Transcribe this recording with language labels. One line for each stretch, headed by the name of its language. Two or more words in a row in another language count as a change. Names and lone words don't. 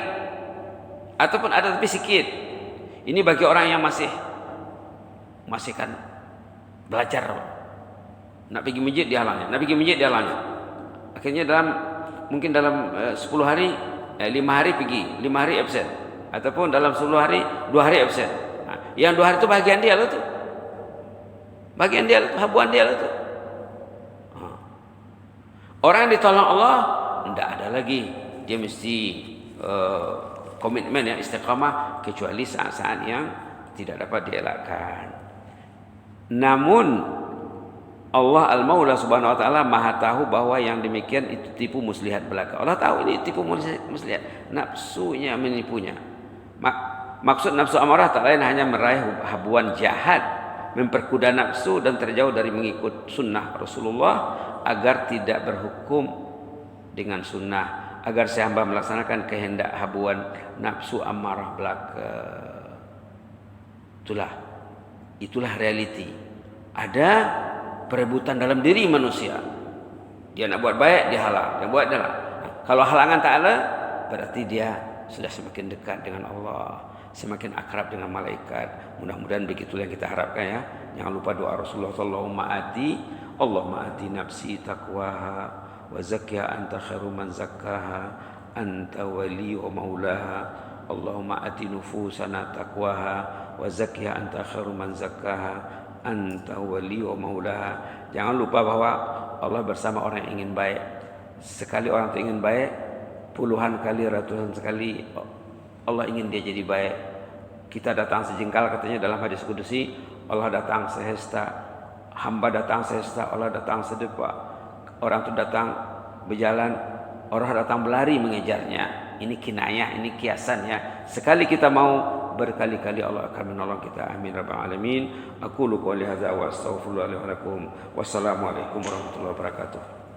Malay: Ataupun ada tapi sedikit. Ini bagi orang yang masih kan belajar. Nak pergi masjid dihalangnya. Akhirnya mungkin dalam 10 hari 5 hari pergi, 5 hari absen, ataupun dalam 10 hari 2 hari absen. Yang 2 hari itu bagian dia lah tu, habuan dia lah tu. Orang yang ditolong Allah tidak ada lagi, dia mesti komitmen yang istiqamah kecuali saat-saat yang tidak dapat dielakkan. Namun Allah Al-Maula
Arabic: سبحانه وتعالى
Malay: Maha tahu bahwa yang demikian itu tipu muslihat belaka. Allah tahu ini tipu muslihat, nafsunya menipunya. Maksud nafsu amarah tak lain hanya meraih habuan jahat, memperkuda nafsu dan terjauh dari mengikut sunnah Rasulullah agar tidak berhukum dengan sunnah, agar si hamba melaksanakan kehendak habuan nafsu amarah belaka. Itulah realiti. Ada perebutan dalam diri manusia. Dia nak buat baik, dia halang. Dia buat dia halang. Kalau halangan tak ada, berarti dia sudah semakin dekat dengan Allah, semakin akrab dengan malaikat. Mudah-mudahan begitulah yang kita harapkan ya. Jangan lupa doa Rasulullah
Arabic: اللهم آت نفسي تقواها وزكها أنت خير من زكاها أنت وليها ومولاها. اللهم آت نفوسنا تقواها وزكها أنت خير من زكاها أنت وليها ومولاها.
Malay: Jangan lupa bahwa Allah bersama orang yang ingin baik. Sekali orang itu ingin baik, puluhan kali, ratusan sekali Allah ingin dia jadi baik. Kita datang sejengkal katanya dalam hadis kudusi, Allah datang sehesta, hamba datang sehesta, Allah datang sedepa. Orang itu datang berjalan, orang datang berlari mengejarnya. Ini kinayah, ini kiasannya. Sekali kita mau, berkali-kali Allah akan menolong kita.
Arabic: آمين رب العالمين. أقول قولي هذا وأستغفر الله لي ولكم. والسلام عليكم ورحمة الله وبركاته.